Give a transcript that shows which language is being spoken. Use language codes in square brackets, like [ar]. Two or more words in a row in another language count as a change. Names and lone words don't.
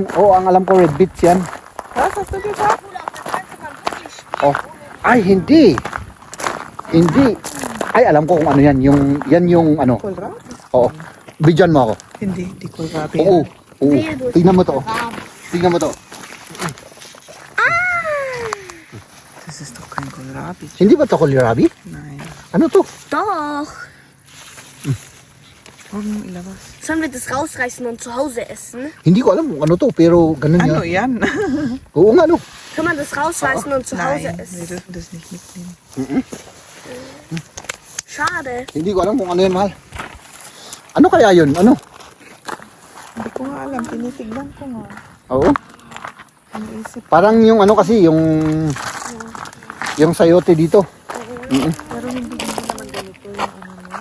[tl] Oo, ang alam ko [en] red beets [tl] yan. Sasabi ka? Oh. Ay, hindi. Hindi. Ay, alam ko kung ano yan. Yan yung ano. Kohlrabi? Oo. Bidyan mo ako. Hindi kohlrabi. Oo. Oo. Tingnan mo to. Tingnan mo to. [de] Das ist doch kein Kohlrabi. [tl] Hindi ba to kohlrabi? [de] Nein. [tl] Ano to? [de] Doch. [tl] Huwag mong ilabas. [de] Sollen wir das rausreißen und zu Hause essen? [tl] Hindi ko alam kung ano to, pero ganun Ano yan. yan? Oo nga, no. [de] Kann man das rausreißen und zu Hause Nein, wir essen? dürfen das nicht mitnehmen. Schade. [tl] Hindi ko alam kung ano yan, mahal. Ano kaya yun? Ano? Hindi ko nga alam. Tinitignan ko nga. Oo. Iniisip. Parang yung ano kasi, yung sayote dito. Pero hindi naman ganito yung ano niya.